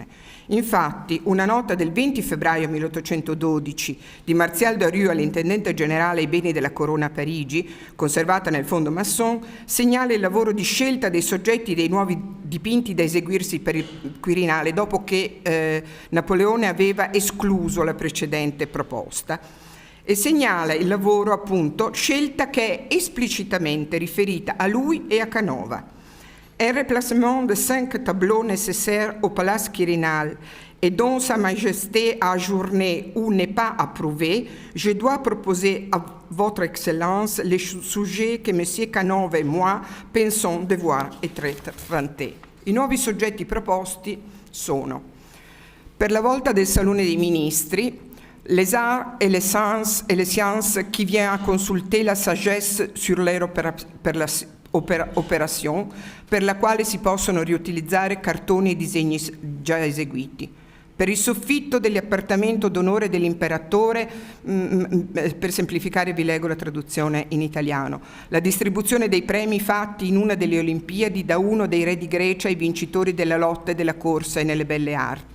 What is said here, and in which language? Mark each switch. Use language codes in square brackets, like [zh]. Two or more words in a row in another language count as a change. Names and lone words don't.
[it] Infatti, una nota del 20 febbraio 1812 di Martial Daru all'intendente generale ai beni della Corona a Parigi, conservata nel fondo Masson, segnala il lavoro di scelta dei soggetti dei nuovi dipinti da eseguirsi per il Quirinale, dopo che Napoleone aveva escluso la precedente proposta, e segnala il lavoro, appunto, scelta che è esplicitamente riferita a lui e a Canova. [fr] Un remplacement de 5 tableaux nécessaires au Palace Quirinal et dont Sa Majesté a ajourné ou n'est pas approuvé, je dois proposer à Votre Excellence les sujets que M. Canova et moi pensons devoir être traités. [it] I nuovi soggetti proposti sono: per la volta del Salone dei Ministri, [fr] les arts et les sciences qui viennent consulter la sagesse sur leur opération, [it] per la quale si possono riutilizzare cartoni e disegni già eseguiti. Per il soffitto dell'appartamento d'onore dell'imperatore, per semplificare vi leggo la traduzione in italiano, la distribuzione dei premi fatti in una delle Olimpiadi da uno dei re di Grecia ai vincitori della lotta e della corsa e nelle belle arti.